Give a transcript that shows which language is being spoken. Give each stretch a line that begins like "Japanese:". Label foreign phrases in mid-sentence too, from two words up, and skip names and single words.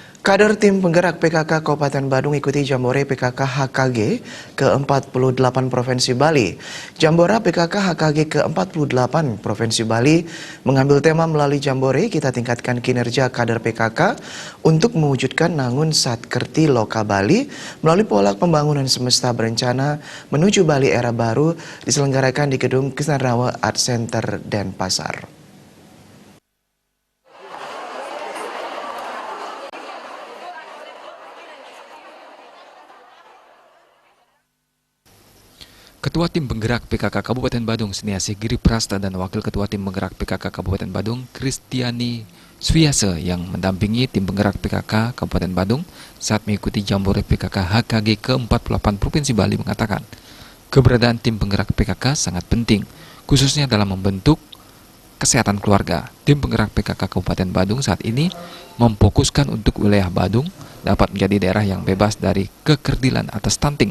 Indonesian: Kader tim penggerak PKK Kabupaten Badung ikuti Jambore PKK HKG ke-48 Provinsi Bali. Jambore PKK HKG ke-48 Provinsi Bali mengambil tema melalui Jambore kita tingkatkan kinerja kader PKK untuk mewujudkan Nangun Satkerti Loka Bali melalui pola pembangunan semesta berencana menuju Bali era baru diselenggarakan di Gedung Kisnarawa Art Center Denpasar. Ketua Tim Penggerak PKK Kabupaten Badung Seniasih Giri Prasta dan Wakil Ketua Tim Penggerak PKK Kabupaten Badung Kristiani Swiase yang mendampingi Tim Penggerak PKK Kabupaten Badung saat mengikuti Jambore PKK HKG ke-48 Provinsi Bali mengatakan keberadaan Tim Penggerak PKK sangat penting, khususnya dalam membentuk kesehatan keluarga. Tim Penggerak PKK Kabupaten Badung saat ini memfokuskan untuk wilayah Badung dapat menjadi daerah yang bebas dari kekerdilan atau stunting.